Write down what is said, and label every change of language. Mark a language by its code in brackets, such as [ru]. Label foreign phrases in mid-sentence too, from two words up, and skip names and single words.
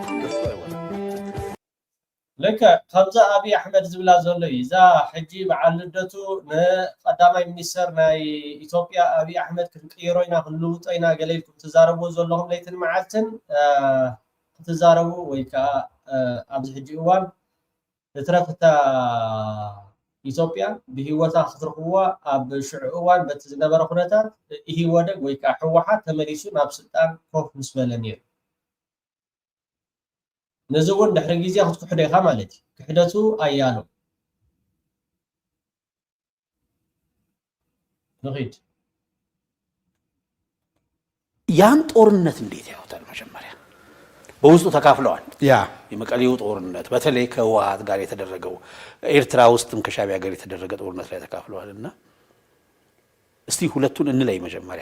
[ti] ለከ ከምዛ ኣብይ ኣሕመድ ዝብላ ዘሎ እዛ ሕጂ በዓል ልደቱ ንቀዳማይ ሚኒስተር ናይ ኢትዮጵያ ኣብይ ኣሕመድ ክንቅይሮ ኢና ክንልውጦ ኢና ገለ ኢልኩም ትዛረብዎ ዘለኹም ለይትን መዓልትን ክትዛረቡ ወይ ከዓ ኣብዚ ሕጂ እዋን እትረፍታ ኢትዮጵያ ብሂወታ ክትረኽብዋ ኣብ ሽዑ እዋን በቲ ዝነበረ ኩነታት ኢህወደግ ወይ ከዓ ሕወሓት ተመሊሱ ናብ ስልጣን ኮፍ ምስ በለ ነይሩ። ነዚ እውን ድሕሪ ግዜ ክትክሕዶ ኢኻ ማለት እዩ። ክሕደቱ ኣያሎ ንኺድ [am] ያን ጦርነት እንዴት ያውታል? መጀመሪያ በውስጡ ተካፍለዋል። ያ የመቀሌው ጦርነት በተለይ ከህወሓት ጋር የተደረገው ኤርትራ ውስጥም ከሻቢያ ጋር የተደረገ ጦርነት ላይ ተካፍለዋል እና እስቲ ሁለቱን እንለይ መጀመሪያ።